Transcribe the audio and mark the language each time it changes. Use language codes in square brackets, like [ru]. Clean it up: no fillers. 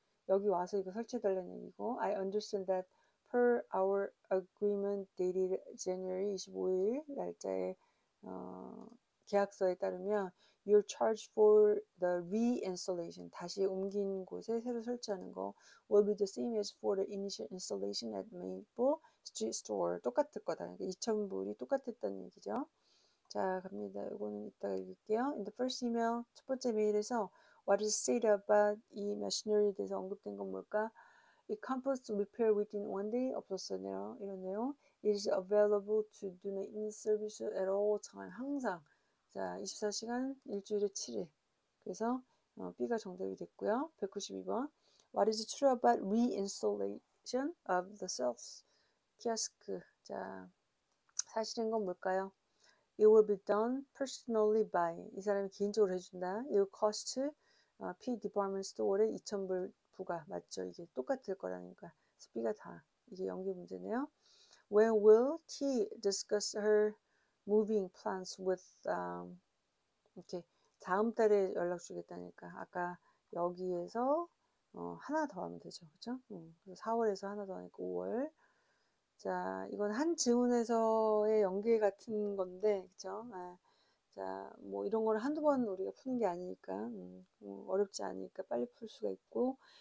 [ko] 여기 와서 이거 설치해달라는 얘기고 [en] I understand that per our agreement dated January [ko] 25일 날짜의 계약서에 따르면 [en] your charge for the reinstallation [ko] 다시 옮긴 곳에 새로 설치하는 거 [en] will be the same as for the initial installation at Maple Street Store [ko] 똑같을 거다. 그러니까 2,000불이 똑같았다는 얘기죠. 자, 갑니다. 이거는 이따가 읽을게요. [en] In the first email, [ko] 첫 번째 메일에서 [en] what is said about [ko] 이 machinery에 대해서 언급된 건 뭘까? [en] It comes to repair within one day. [ko] 없었어요. 이런 내용. [en] It is available to do maintenance service at all time. [ko] 항상. 자, 24시간 일주일에 7일. 그래서 B가 정답이 됐고요. [en] 192번. What is true about reinstallation of the self kiosk? [ko] 자, 사실인 건 뭘까요? [en] It will be done personally by. [ko] 이 사람이 개인적으로 해준다. [en] It will cost P department store에 [ko] 2,000불 부가. 맞죠? 이게 똑같을 거라니까. 그래서 B가 다. 이게 연계 문제네요. [en] When will T discuss her moving plans with [ko] 이렇게 다음 달에 연락 주겠다니까. 아까 여기에서 하나 더 하면 되죠. 그죠? 그래서 4월에서 하나 더 하니까 5월. 자, 이건 한 지문에서의 연계 같은 건데, 그죠? 아, 자, 뭐 이런 거를 한두 번 우리가 푸는 게 아니니까, 어렵지 않으니까 빨리 풀 수가 있고.